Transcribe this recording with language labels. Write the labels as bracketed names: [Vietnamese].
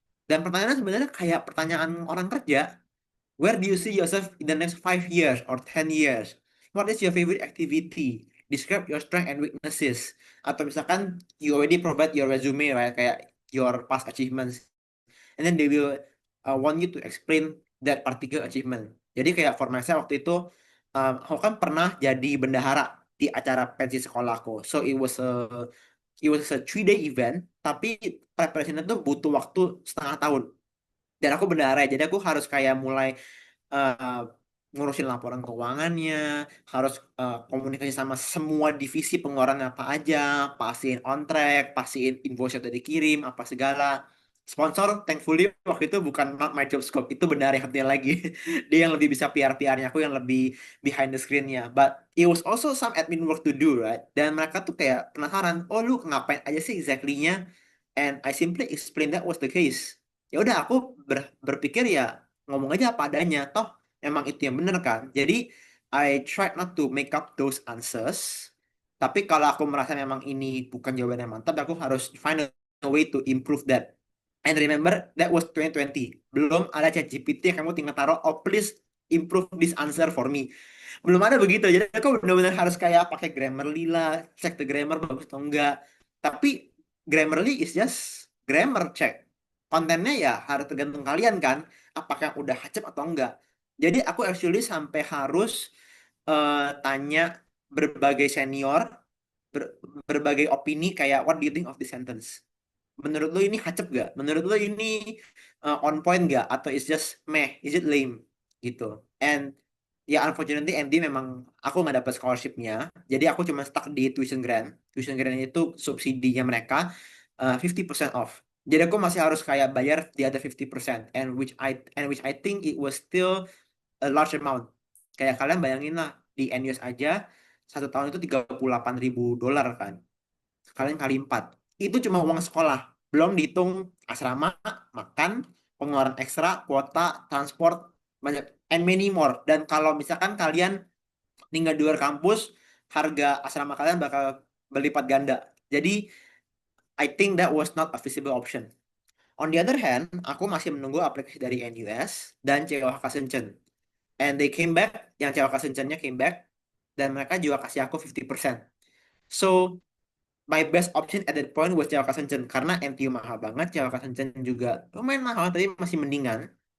[Indonesian] Dan pertanyaannya sebenarnya kayak pertanyaan orang kerja. [English] Where do you see yourself in the next 5 years or 10 years? What is your favorite activity? Describe your strengths and weaknesses. [Indonesian] Atau misalkan [English] you already provide your resume, right? Kayak your past achievements. And then they will want you to explain that particular achievement. [Indonesian] Jadi kayak [English] for myself [Indonesian] waktu itu, aku kan pernah jadi bendahara di acara pensi sekolahku. [English] So it was a 3 day event, tapi preparation [Indonesian] itu butuh waktu setengah tahun. Dan aku bendahara, jadi aku harus kayak mulai eh, ngurusin laporan keuangannya, harus komunikasi sama semua divisi pengeluaran apa aja, pastiin [English] on track, [Indonesian] pastiin invoice udah dikirim, apa segala. Sponsor, thankfully waktu itu bukan [English] not my job scope, [Indonesian] itu benar yang satunya lagi. Dia yang lebih bisa PR-PR-nya, aku yang lebih [English] behind the screen- [Indonesian] nya. [English] But it was also some admin work to do, [Indonesian] right? Dan mereka tuh kayak penasaran, oh lu ngapain aja sih exactly-nya? [English] And I simply explain that was the case. [Indonesian] Ya udah aku berpikir ya ngomong aja apa adanya, toh emang itu yang bener kan. Jadi [English] I tried not to make up those answers, [Indonesian] tapi kalau aku merasa memang ini bukan jawaban yang mantap, aku harus [English] find a way to improve that. And remember, that was 2020, [Indonesian] belum ada ChatGPT yang kamu tinggal taruh, [English] oh please improve this answer for me. [Indonesian] Belum ada begitu, jadi aku benar-benar harus kayak pakai Grammarly lah, cek [English] the grammar [Indonesian] bagus atau enggak. [English] Tapi Grammarly is just grammar check. [Indonesian] Kontennya ya harus tergantung kalian kan, apakah udah hacep atau enggak. Jadi aku actually sampai harus tanya berbagai senior, berbagai opini kayak [English] what do you think of this sentence? [Indonesian] Menurut lo ini hacep gak? Menurut lo ini [English] on point [Indonesian] gak? [English] Atau it's just meh, is it lame? [Indonesian] Gitu. [English] And ya unfortunately [Indonesian] MD memang aku nggak dapat scholarshipnya, jadi aku cuma stuck di tuition grant. Tuition grant itu subsidinya mereka 50% off. Jadi aku masih harus kayak bayar di [English] other 50%, and which I think it was still a large amount. [Indonesian] Kayak kalian bayangin lah di NUS aja 1 tahun itu $38.000 kan. Kalian kali 4. Itu cuma uang sekolah. Belum dihitung asrama, makan, pengeluaran ekstra, kuota, transport, banyak, [English] and many more. [Indonesian] Dan kalau misalkan kalian tinggal di luar kampus, harga asrama kalian bakal berlipat ganda. [English] Jadi, I think that was not a feasible option. [Indonesian] On the other hand, aku masih menunggu aplikasi dari NUS dan CWK Shenzhen. [English] And they came back, [Indonesian] yang CWK Shenzhennya [English] came back, [Indonesian] dan mereka juga kasih aku 50%. [English] So, my best option at that point was Java Shenzhen [Indonesian] karena NTU mahal banget, Java Shenzhen juga lumayan mahal tapi masih mendingan.